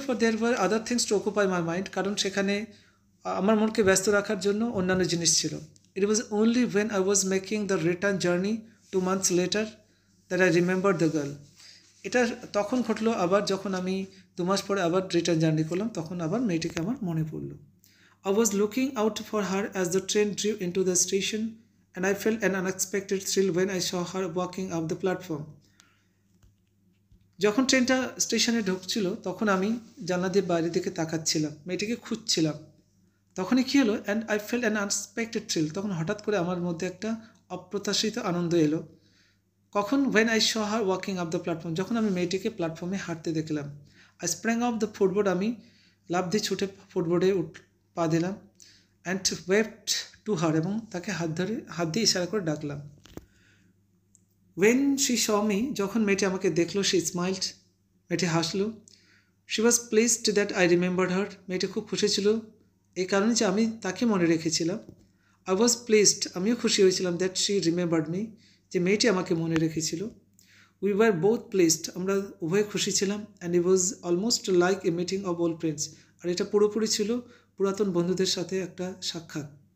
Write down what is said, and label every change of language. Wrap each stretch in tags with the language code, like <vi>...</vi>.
<en>For there were other things to occupy my mind.</en> <bn>কারণ সেখানে আমার মনকে ব্যস্ত রাখার জন্য অন্যান্য জিনিস ছিল।</bn> <en>It was only when I was making the return journey 2 months later that I remembered the girl.</en> <bn>এটা তখন ঘটলো আবার যখন আমি 2 মাস পরে আবার রিটার্ন জার্নি করলাম, তখন আবার মেয়েটিকে আমার মনে পড়লো।</bn> <en>I was looking out for her as the train drew into the station, and I felt an unexpected thrill when I saw her walking up the platform.</en> <bn>যখন ট্রেনটা স্টেশনে ঢুকছিল তখন আমি জানলা দিয়ে বাইরের দিকে তাকাচ্ছিলাম, মেয়েটিকে খুঁজছিলাম। তখনই কী হলো?</bn> <en>And I felt an unexpected thrill.</en> <bn>তখন হঠাৎ করে আমার মধ্যে একটা অপ্রত্যাশিত আনন্দ এলো। কখন?</bn> <en>when I saw her walking up the platform,</en> <bn>যখন আমি মেয়েটিকে প্ল্যাটফর্মে হাঁটতে দেখলাম।</bn> <en>I sprang off the footboard,</en> <bn>আমি লাফ দিয়ে ছুটে ফুটবোর্ডে পা দিলাম।</bn> <en>and waved to her,</en> <bn>এবং তাকে হাত দিয়ে ইশারা করে ডাকলাম।</bn> <en>when she saw me,</en> <bn>যখন মেয়েটি আমাকে দেখলো,</bn> <en>she smiled,</en> <bn>মেয়েটি হাসলো।</bn> <en>she was pleased that I remembered her,</en> <bn>মেয়েটি খুব খুশি ছিল এই কারণে যে আমি তাকে মনে রেখেছিলাম।</bn> <en>I was pleased,</en> <bn>আমিও খুশি হয়েছিলাম</bn> <en>that she remembered me,</en> <bn>যে মেয়েটি আমাকে মনে রেখেছিল।</bn> <en>We were both pleased,</en> <bn>আমরা উভয় খুশি ছিলাম।</bn> <en>and it was almost like a meeting of old friends,</en> <bn>আর এটা পুরোপুরি ছিল পুরাতন বন্ধুদের সাথে একটা সাক্ষাৎ।</bn>